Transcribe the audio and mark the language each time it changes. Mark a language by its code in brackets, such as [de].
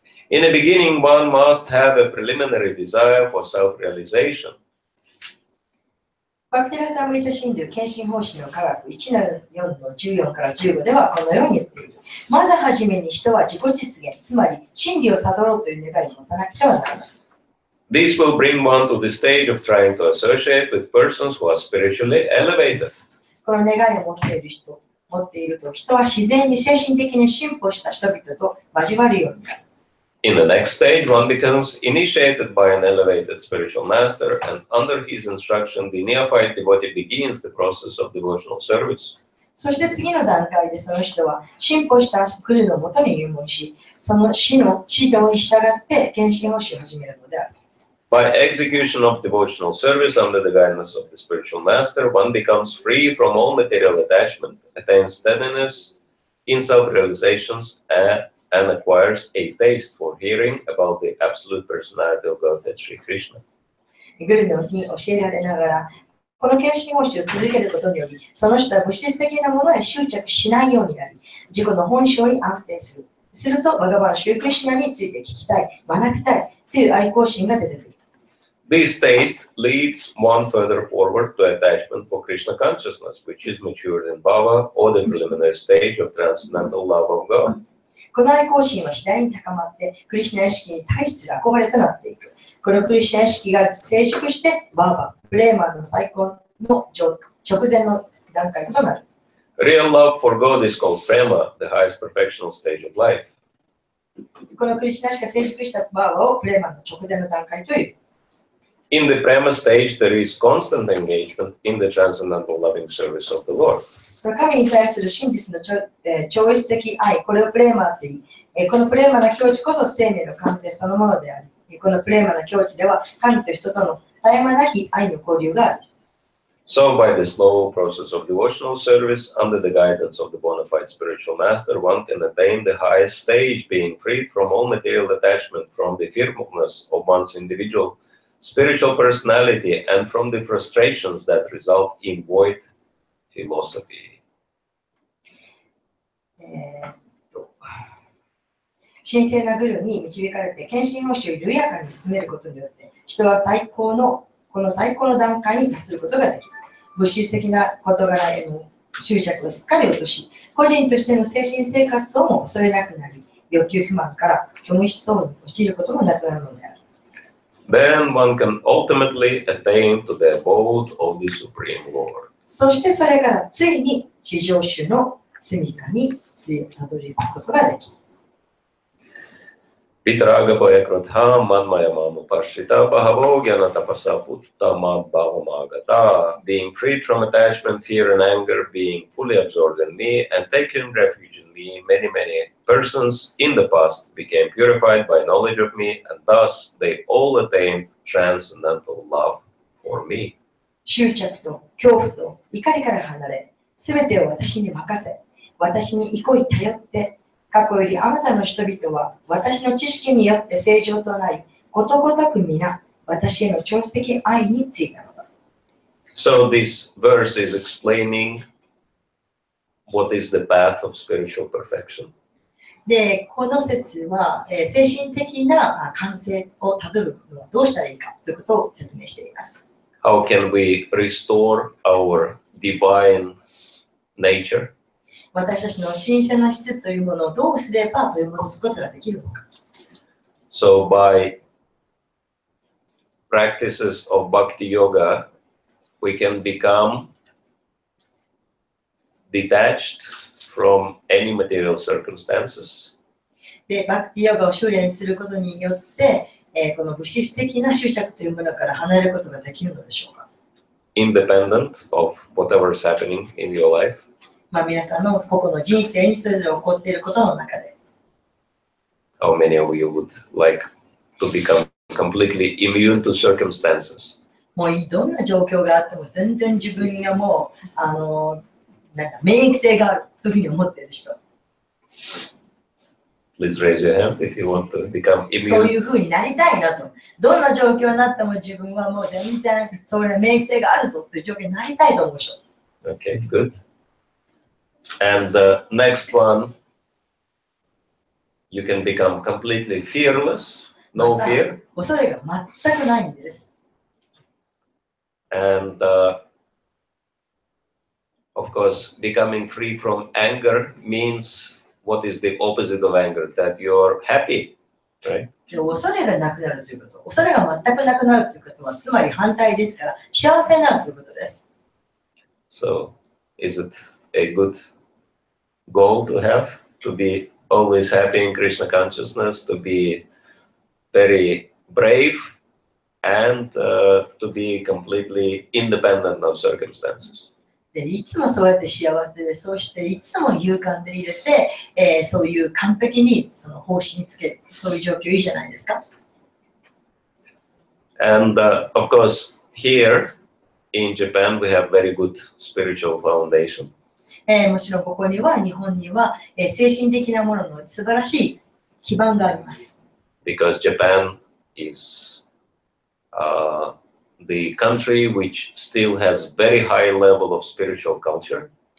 [en] In the beginning, one must have a preliminary desire for self-realization. [ja] バクティラサムリタ神流献身奉仕の科学1-4の14から15ではこのように言っている。まずはじめに人は自己実現、つまり真理を悟ろうという願いを持たなくてはならない。 [en] This will bring one to the stage of trying to associate with persons who are spiritually elevated. [ja] この願いを持っていると人は自然に精神的に進歩した人々と交わるようになる。 [en] In the next stage, one becomes initiated by an elevated spiritual master, and under his instruction, the neophyte devotee begins the process of devotional service. [ja] そして次の段階でその人は進歩したクルのもとに入門し、その師の指導に従って献身奉仕を始めるのである。 [en] By execution of devotional service under the guidance of the spiritual master, one becomes free from all material attachment, attains steadiness in self-realizations, and acquires a taste for hearing about the absolute personality of Godhead Sri Krishna. [ja] グルのに教えられながら、この献身奉仕を続けることにより、その人は物質的なものへ執着しないようになり、自己の本性に安定する。すると、バガバン・シュークリシュナについて聞きたい、学びたいという愛好心が出てくる。 [en] This taste leads one further forward to attachment for Krishna consciousness, which is matured in Bhava, or the preliminary stage of transcendental love of God. [ja] この愛好心は次第に高まって、クリシュナ意識に対する憧れとなっていく。このクリシュナ意識が成熟して、バーバ、プレーマンの最高の直前の段階となる。 [en] Real love for God is called prema, the highest perfectional stage of life. [ja] このクリシュナ意識が成熟したバーバをプレーマンの直前の段階という。 [en] In the prema stage, there is constant engagement in the transcendental loving service of the Lord. [ja] 神に対する真実の超越的愛、これをプレーマーって言い、このプレーマーの境地こそ生命の完成そのものであり、このプレーマーの境地では神と人との絶え間なき愛の交流がある。 [en] So, by the slow process of devotional service under the guidance of the bona fide spiritual master, one can attain the highest stage, being freed from all material attachment, from the fearfulness of one's individual spiritual personality, and from the frustrations that result in void philosophy. [ja] 神聖なグルに導かれて献身奉仕を緩やかに進めることによって人はこの最高の段階に達することができる。物質的な事柄への執着をすっかり落とし、個人としての精神生活をも恐れなくなり、欲求不満から虚無思想に陥ることもなくなるのである。 [en] Then one can ultimately attain to the abode of the Supreme Lord. [ja] そしてそれからついに至上主の住処にたどり着くことができる。 [sa] Pitaraga Bhayakratha Manmaya Mamupashita Bhavo Gyanatapasa Uttama Bhavamagata, [en] being freed from attachment, fear, and anger, being fully absorbed in me, and taking refuge in me, many persons in the past became purified by knowledge of me, and thus they all attained transcendental love for me. [ja] 執着と恐怖と怒りから離れ、すべてを私に任せ、私に憩い頼って、過去よりあまたの人々は私の知識によって正常となり、ことごとく皆、私への超越的愛についたのだ。 [en] So this verse is explaining what is the path of spiritual perfection. [ja] で、この説は、精神的な完成をたどるのはどうしたらいいかということを説明しています。 [en] How can we restore our divine nature? [ja] 私たちの神聖な質というものをどうすれば取り戻すことができるのか。 [en] So by practices of Bhakti Yoga, we can become detached from any material circumstances. [ja] で、バクティヨガを修練することによって、この物質的な執着というものから離れることができるのでしょうか。 [en] Independent of whatever is happening in your life. [ja] 皆さんの個々の人生にそれぞれ起こっていることの中で。 [en] How many of you would like to become completely immune to circumstances? [ja] もうどんな状況があっても全然自分がもう免疫性があるというふうに思っている人。 [en] Please raise your hand if you want to become immune. [ja] そういうふうになりたいなと。どんな状況になっても自分はもう全然それ免疫性があるぞという状況になりたいと思う人。 [en] Okay, good. And the next one, you can become completely fearless, no fear. [ja] 恐れが全くないんです。 [en] And of course, becoming free from anger means what is the opposite of anger? That you're happy, right? [ja] 恐れがなくなるということ、恐れが全くなくなるということは、つまり反対ですから、幸せになるということです。 [en] So, is it a good goal to have? To be always happy in Krishna consciousness, to be very brave, and to be completely independent of circumstances. [ja] でいつもそうやって幸せで、そうしていつも勇敢で入れて、そういう完璧にその方針につける、そういう状況いいじゃないですか。 [en] And of course, here in Japan, we have very good spiritual foundation. [ja] もちろんここには、日本には、精神的なものの素晴らしい基盤があります。 [en] Because Japan is the country which still has very high level of spiritual culture.